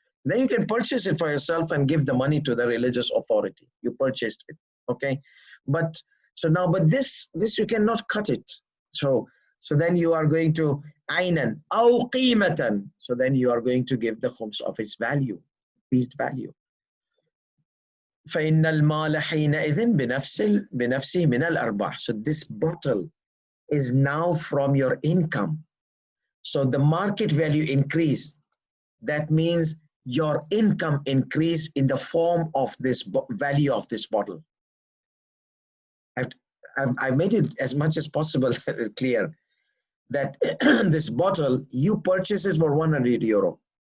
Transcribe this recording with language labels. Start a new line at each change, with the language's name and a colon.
English: Then you can purchase it for yourself and give the money to the religious authority. You purchased it. Okay, but so now, but this you cannot cut it. So then you are going to
Arabic: aynan aw qimatan.
English: So then you are going to give the khums of its value, increased value.
Arabic: فإن المال حينئذ بنفسه من الأرباح.
English: So this bottle is now from your income. So the market value increased. That means your income increased in the form of this value of this bottle. I've made it as much as possible clear that this bottle, you purchase it for 100 euro.